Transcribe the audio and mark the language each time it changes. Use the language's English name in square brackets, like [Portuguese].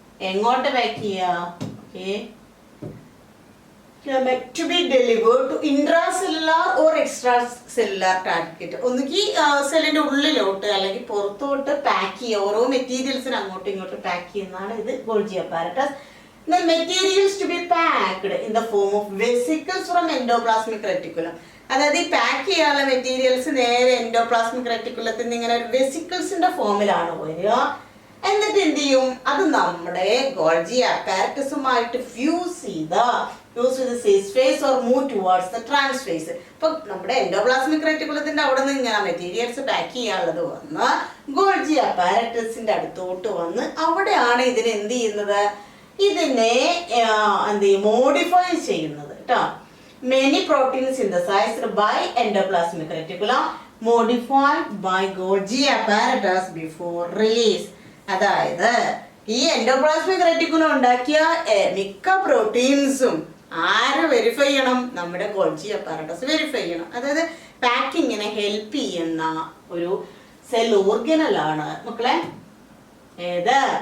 [Malayalam] എങ്ങോട്ട് പാക്ക് ചെയ്യുക? [English] Okay, to be delivered to intracellular or extracellular target. [Malayalam] ഒന്നുകിൽ സെല്ലിന്റെ ഉള്ളിലോട്ട് അല്ലെങ്കിൽ പുറത്തോട്ട് പാക്ക് ചെയ്യുക. ഓരോ മെറ്റീരിയൽസിന് അങ്ങോട്ടും ഇങ്ങോട്ടും പാക്ക് ചെയ്യുന്നതാണ് ഇത് Golgi apparatus. The materials to be packed in the form of vesicles from endoplasmic reticulum. അതായത് ഈ പാക്ക് ചെയ്യാനുള്ള മെറ്റീരിയൽസ് നേരെ എൻഡോപ്ലാസ്മിക് റെറ്റിക്കുലത്തിൽ നിന്ന് ഇങ്ങനെ ഒരു വെസിക്കിൾസിന്റെ ഫോമിലാണ് വരിക. എന്നിട്ട് എന്ത് ചെയ്യും? അത് നമ്മുടെ ഗോൾജി അപ്പാരറ്റസുമായിട്ട് ഫ്യൂസ് ചെയ്ത് [English] Cis face or move towards the trans face. [Malayalam] ഇപ്പൊ നമ്മുടെ എൻഡോപ്ലാസ്മിക് റെറ്റിക്കുലത്തിന്റെ അവിടെ നിന്ന് ഇങ്ങനെ മെറ്റീരിയൽസ് പാക്ക് ചെയ്യാനുള്ളത് വന്ന് ഗോൾജി അപ്പാരറ്റസിന്റെ അടുത്തോട്ട് വന്ന് അവിടെയാണ് ഇതിനെ എന്ത് ചെയ്യുന്നത്? ഇതിനെ എന്ത് ചെയ്യും? മോഡിഫൈ ചെയ്യുന്നത് കേട്ടോ. [English] Many proteins synthesized by endoplasmic reticulum modified by Golgi apparatus before release. [Malayalam] അതായത് ഈ എൻഡോപ്ലാസ്മിക് റെറ്റിക്കുലം ഉണ്ടാക്കിയ മിക്ക പ്രോട്ടീൻസും ആര് വെരിഫൈ ചെയ്യണം? നമ്മുടെ ഗോൾജി അപ്പാരറ്റസ് വെരിഫൈ ചെയ്യണം. അതായത് പാക്കിങ്ങിനെ ഹെൽപ്പ് ചെയ്യുന്ന ഒരു സെൽ ഓർഗനലാണ് മക്കളെ ഏത്?